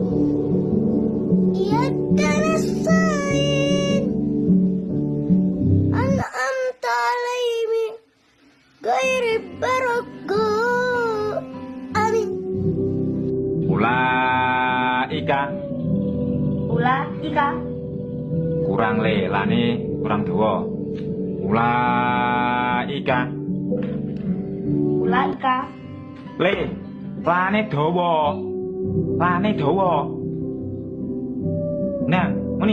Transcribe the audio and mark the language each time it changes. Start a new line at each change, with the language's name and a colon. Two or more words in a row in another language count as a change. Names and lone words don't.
Arabic: إياك نستعين. أنعمت عليهم غير المغضوب. Amin. Ulaika. Ulaika.
Javanese: Kurang le, lane kurang dawa.
Arabic: Ulaika. Ulaika.
Javanese: Le, lane dawa. Lane dawa. Nah, muni.